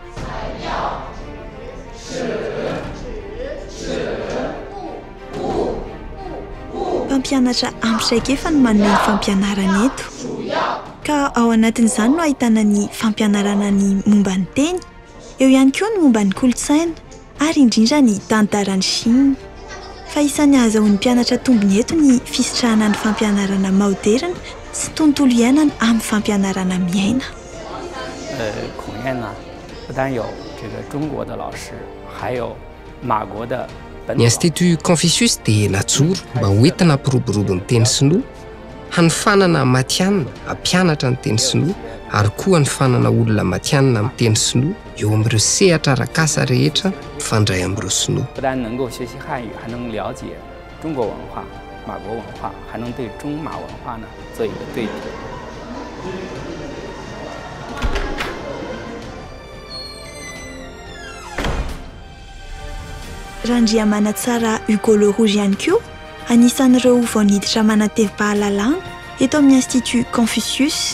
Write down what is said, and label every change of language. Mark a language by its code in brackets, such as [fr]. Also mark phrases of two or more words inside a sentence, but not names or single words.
[mg] Mpampianatra ampitraikefa no manome ny fampianarana eto ka ao anatin'izany no ahitana ny fampianarana ny momba ny teny, eo ihany koa ny momba ny kolontsaina ary indrindra ny tantaran'ny Chine. Fa isan'ny ahazoan'ny mpianatra tombony eto ny fisitrahana ny fampianarana moderna sy tontolo iainana amin'ny fampianarana miaina. [zh] 孔院呢不单有这个中国的老师，还有马国的 [mg] Ny Institut Confucius dia najoro mba hoentina hampiroborobo ny teny sinoa, hanifanana matianina hampianatra ny teny sinoa ary koa hanifanana olona matianina amin'ny teny sinoa eo amin'ireo sehatra arak'asa rehetra mifandray amin'ireo sinoa. [zh] 不但能够学习汉语，还能了解中国文化、马国文化，还能对中马文化呢做一个对比。 [mg] Randriamana tsara Hugo Le Rouge ihany koa anisan'ireo vao niditra manatevim-pahalalana eto amin'ny Institut Confucius.